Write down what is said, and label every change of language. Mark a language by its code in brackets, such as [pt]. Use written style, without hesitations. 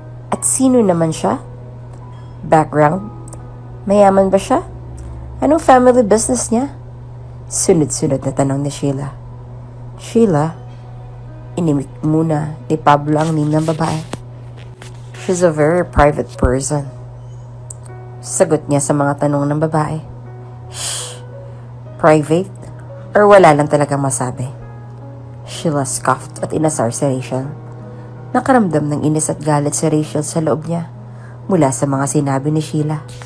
[tl] At sino naman siya? Background? Mayaman ba siya? Anong family business niya? Sunod-sunod na tanong ni Sheila. Sheila? Inimik muna ni Pablo ang name ng babae. [en] She's a very private person. [tl] Sagot niya sa mga tanong ng babae. Shh! Private? Or wala lang talagang masabi? Sheila scoffed at inasar si Rachel. Nakaramdam ng inis at galit si Rachel sa loob niya mula sa mga sinabi ni Sheila.